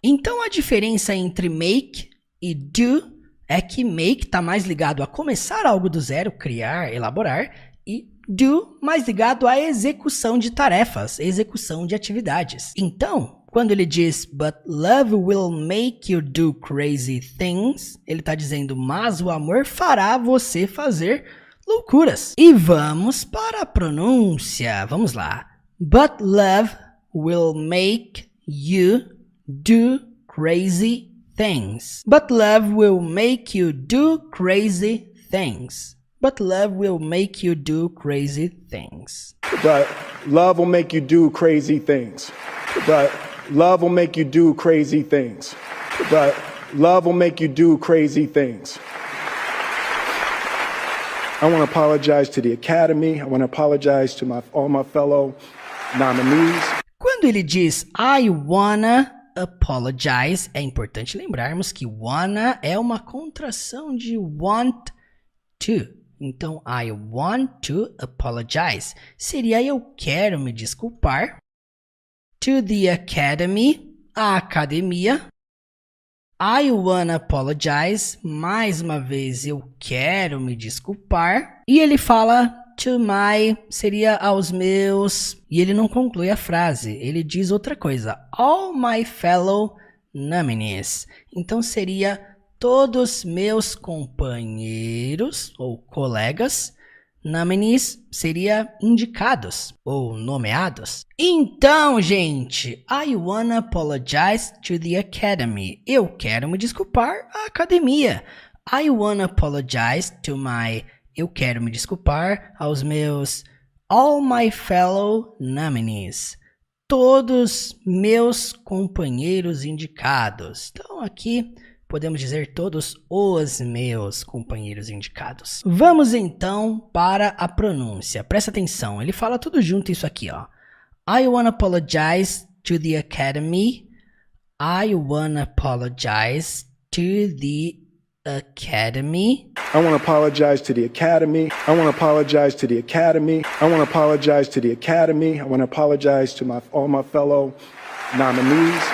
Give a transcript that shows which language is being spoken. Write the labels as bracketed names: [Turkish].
[Portuguese] Então a diferença entre make e do é que make está mais ligado a começar algo do zero, criar, elaborar, e do mais ligado à execução de tarefas, execução de atividades. Então, quando ele diz [English] but love will make you do crazy things, [Portuguese] ele está dizendo mas o amor fará você fazer loucuras. E vamos para a pronúncia. Vamos lá. [English] But love will make you do crazy things. But love will make you do crazy things. But love will make you do crazy things. But love will make you do crazy things. But love will make you do crazy things. But love will make you do crazy things. I want to apologize to the Academy. I want to apologize to all my fellow nominees. [Portuguese] Quando ele diz [English] I wanna apologize, [Portuguese] é importante lembrarmos que wanna é uma contração de want to. Então, [English] I want to apologize [Portuguese] seria eu quero me desculpar. [English] To the Academy, [Portuguese] a academia. [English] I wanna apologize, [Portuguese] mais uma vez eu quero me desculpar. E ele fala [English] to my, [Portuguese] seria aos meus, e ele não conclui a frase, ele diz outra coisa, [English] all my fellow nominees. [Portuguese] Então seria todos meus companheiros ou colegas nominees seria indicados ou nomeados. Então, gente, [English] I wanna apologize to the Academy. [Portuguese] Eu quero me desculpar à academia. [English] I wanna apologize to my... [Portuguese] Eu quero me desculpar aos meus... [English] All my fellow nominees. [Portuguese] Todos meus companheiros indicados. Então, aqui... podemos dizer todos os meus companheiros indicados. Vamos então para a pronúncia. Presta atenção, ele fala tudo junto isso aqui, ó. [English] I wanna apologize to the Academy. I wanna apologize to the Academy. I want to apologize to the Academy. I want to apologize to the Academy. I want to apologize to the Academy. I want to apologize to all my fellow nominees.